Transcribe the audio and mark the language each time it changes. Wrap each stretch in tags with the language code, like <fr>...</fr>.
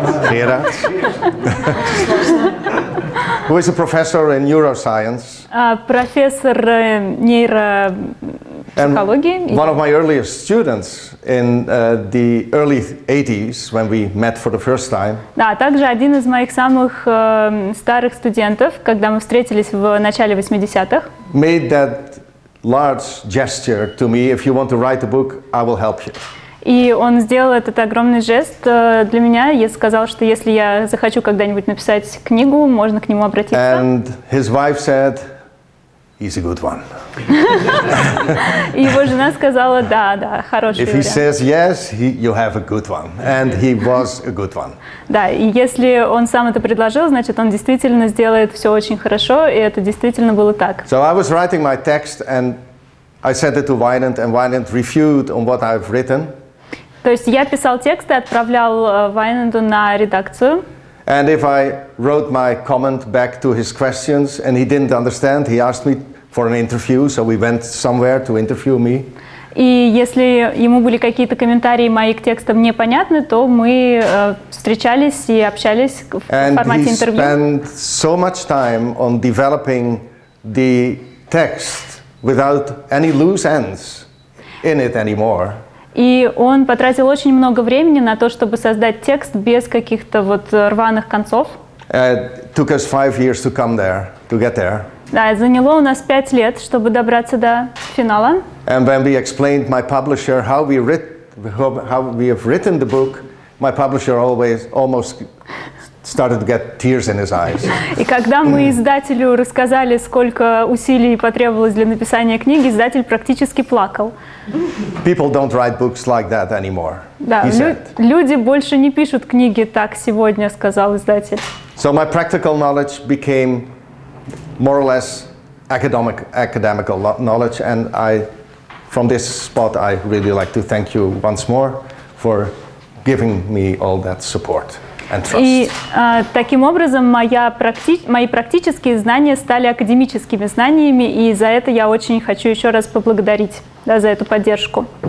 <en>Gerards, who is a professor in neuroscience,</en> <ru>профессор нейропсихологии.</ru> <en>one of my earliest students in the early 80s when we met for the first time.</en> <ru>Да, также один из моих самых старых студентов, когда мы встретились в начале 80-х,</ru> <en>made that large gesture to me: if you want to write a book, I will help you.</en> <ru>и он сделал этот огромный жест для меня и сказал, что если я захочу когда-нибудь написать книгу, можно к нему обратиться.</ru> <en>And his wife said, he's a good one.</en> <ru>И его жена сказала, да, хороший</ru> <en>If he</en> <ru>вариант.</ru> <en>says yes, you have a good one. And he was a good one.</en> <ru>Да, и если он сам это предложил, значит, он действительно сделает все очень хорошо, и это действительно было так.</ru> <en>So I was writing my text and I sent it to Wynand, and Wynand reviewed on what I've written.</en> <ru>То есть я писал текст и отправлял Вайнанду на редакцию.</ru> <en>And if I wrote my comment back to his questions and he didn't understand, he asked me for an interview, so we went somewhere to interview me.</en> <ru>И если ему были какие-то комментарии мои к текстам непонятны, то мы встречались и общались в формате интервью.</ru> <en>And he spent so much time on developing the text without any loose ends in it anymore.</en> <ru>И он потратил очень много времени на то, чтобы создать текст без каких-то вот рваных концов.</ru> <en>Took us 5 years to get there.</en> <ru>Да, заняло у нас 5 лет, чтобы добраться до финала.</ru> <en>And when we explained my publisher how we have written the book, my publisher almost started to get tears in his eyes.</en> <ru>И когда мы издателю рассказали, сколько усилий потребовалось для написания книги, издатель практически плакал.</ru> <en>People don't write books like that anymore.</en> <ru>Да, люди больше не пишут книги так сегодня, сказал издатель.</ru> <en>So my practical knowledge became more or less academical knowledge, and from this spot, I really like to thank you once more for giving me all that support and trust.</en> <ru>И таким образом мои практические знания стали академическими знаниями, и за это я очень хочу еще раз поблагодарить, да, за эту поддержку.</ru>